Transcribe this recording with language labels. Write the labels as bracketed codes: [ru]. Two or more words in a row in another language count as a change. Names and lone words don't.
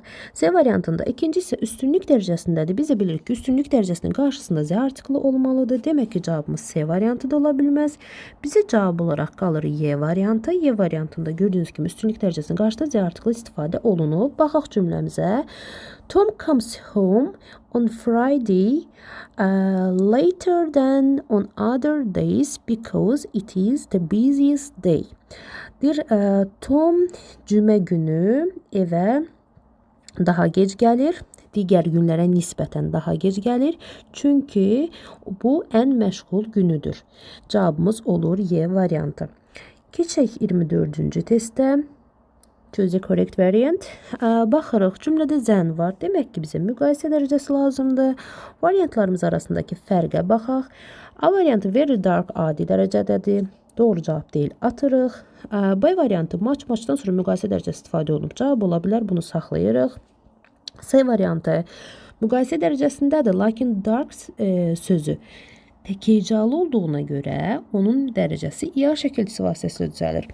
[az] C variantında ikinci isə üstünlük dərəcəsindədir. Biz də bilirik ki, üstünlük dərəcəsinin qarşısında Z artiklı olmalıdır. Demək ki, cavabımız C variantı da ola bilməz. Bizə cavab olaraq qalır Y variantı. Y variantında gördüyünüz kimi üstünlük dərəcəsinin qarşısında Z artiklı istifadə olunub. Baxaq cümləmizə. [en] Tom comes home on Friday later than on other days because it is the busiest day. [az] Tom cümə günü evə daha gec gəlir. Digər günlərə nisbətən daha gec gəlir. Çünki bu ən məşğul günüdür. Cavabımız olur Y variantı. Keçək 24-cü testə. [en] Choose a correct variant. [az] Baxırıq, cümlədə zən var. Demək ki, bizə müqayisə dərəcəsi lazımdır. Variantlarımız arasındakı fərqə baxaq. A variantı [en] very dark [az] adi dərəcədədir. Doğru cavab deyil, atırıq. B variantı maçdan sonra müqayisə dərəcəsi istifadə olunub. Cavab ola bilər, bunu saxlayırıq. C variantı Müqayisə dərəcəsindədir, lakin dark sözü tək hecalı olduğuna görə onun dərəcəsi IA şəkilçisi vasitəsilə düzəlir.